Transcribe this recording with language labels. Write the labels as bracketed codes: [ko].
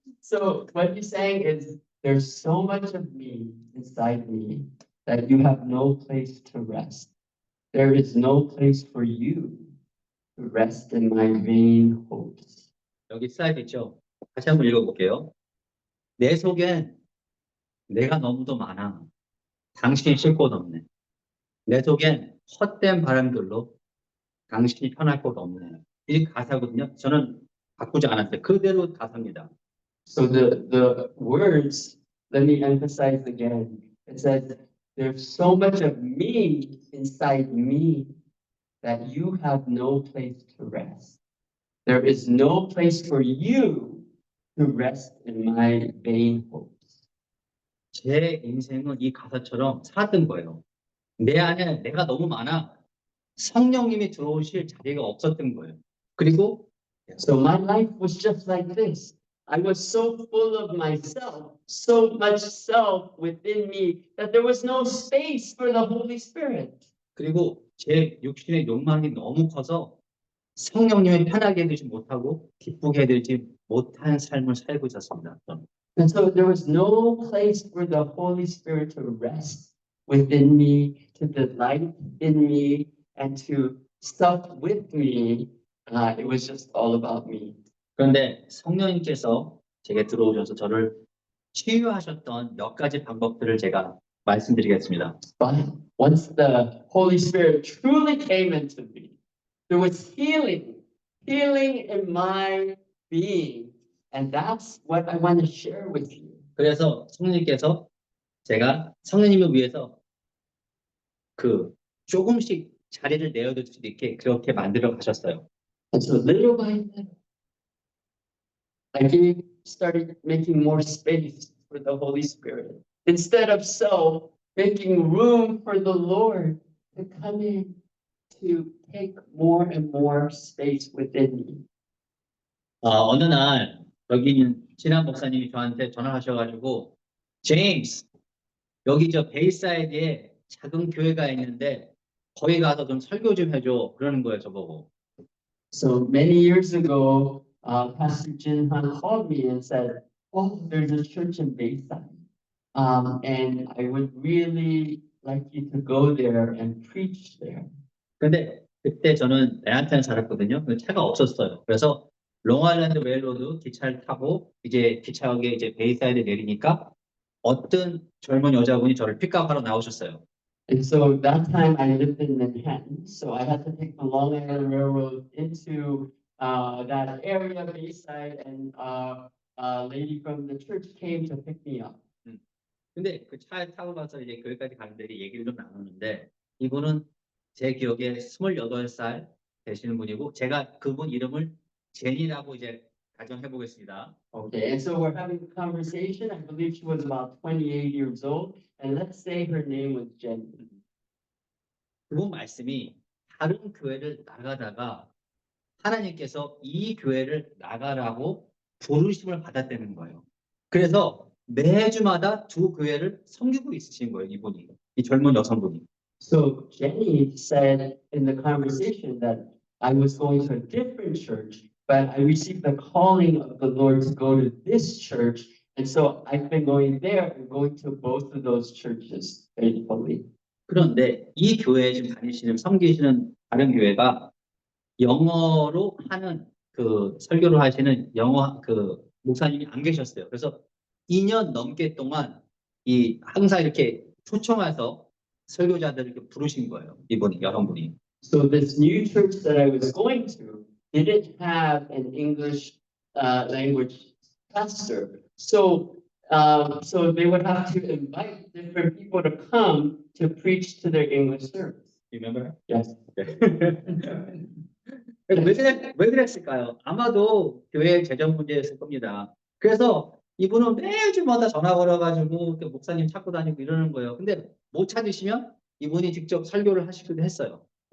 [en] So what he's saying is there's so much of me inside me that you have no place to rest. There is no place for you to rest in my vain hopes. [ko] 여기 슬라이드 있죠? 다시 한번 읽어볼게요. 내 속엔 내가 너무도 많아. 당신이 쉴 곳 없네. 내 속엔 헛된 바람들로 당신이 편할 곳 없네. 이 가사거든요. 저는 바꾸지 않았어요. 그대로 가사입니다. [en] So the words, let me emphasize again. It says there's so much of me inside me that you have no place to rest. There is no place for you to rest in my vain hopes. [ko] 제 인생은 이 가사처럼 살았던 거예요. 내 안에 내가 너무 많아. 성령님이 들어오실 자리가 없었던 거예요. 그리고 [en] So my life was just like this. I was so full of myself, so much self within me that there was no space for the Holy Spirit. [ko] 그리고 제 육신의 욕망이 너무 커서 성령님을 편하게 해주지 못하고 기쁘게 해드리지 못한 삶을 살고 있었습니다. 저는. [en] And so there was no place for the Holy Spirit to rest within me, to delight in me, and to sup with me. It was just all about me. [ko] 그런데 성령님께서 제게 들어오셔서 저를 치유하셨던 몇 가지 방법들을 제가 말씀드리겠습니다. [en] But once the Holy Spirit truly came into me, there was healing in my being. And that's what I want to share with you. [ko] 그래서 성령님께서 제가 성령님을 위해서 그 조금씩 자리를 내어둘 수 있게 그렇게 만들어 가셨어요. [en] And so little by little, started making more space for the Holy Spirit. Instead of self, making room for the Lord to come in, to take more and more space within me. [ko] 어느 날 여기 있는 진한 목사님이 저한테 전화하셔가지고 제임스 여기 저 베이사이드에 작은 교회가 있는데 거기 가서 좀 설교 좀 해줘 그러는 거예요 저보고. [en] So many years ago, Pastor Jin Han called me and said, "Oh, there's a church in Bayside, and I would really like you to go there and preach there." [ko] 근데 그때 저는 애한테는 살았거든요. 근데 차가 없었어요. 그래서 롱아일랜드 웨일로드 기차를 타고 이제 기차역에 이제 베이사이드 내리니까 어떤 젊은 여자분이 저를 픽업하러 나오셨어요. [en] And so that time I lived in Manhattan, so I had to take the Long Island Railroad into that area, Bayside, and a lady from the church came to pick me up. [ko] 근데 그 차에 타고 가서 이제 거기까지 가는데 얘기를 좀 나누는데 이분은 제 기억에 28살 되시는 분이고 제가 그분 이름을 제니라고 이제 가정해 보겠습니다. [en] Okay, and so we're having a conversation. I believe she was about 28 years old, and let's say her name was Jenny. [ko] 그분 말씀이 다른 교회를 나가다가 하나님께서 이 교회를 나가라고 부르심을 받았다는 거예요. 그래서 매주마다 두 교회를 섬기고 있으신 거예요, 이분이. 이 젊은 여성분이. [en] So Jenny said in the conversation that I was going to a different church, but I received the calling of the Lord to go to this church. And so I've been going there and going to both of those churches faithfully. [ko] 그런데 이 교회에 지금 다니시는 섬기시는 다른 교회가 영어로 하는 그 설교를 하시는 영어 그 목사님이 안 계셨어요. 그래서 2년 넘게 동안 이 항상 이렇게 초청해서 설교자들을 이렇게 부르신 거예요. 이분이 여러분이. [en] So this new church that I was going to didn't have an English language pastor. So they would have to invite different people to come to preach to their English service. Remember? Yes. [ko] 왜 그랬을까요? 아마도 교회 재정 문제였을 겁니다. 그래서 이분은 매주마다 전화 걸어가지고 목사님 찾고 다니고 이러는 거예요. 근데 못 찾으시면 이분이 직접 설교를 하시기도 했어요.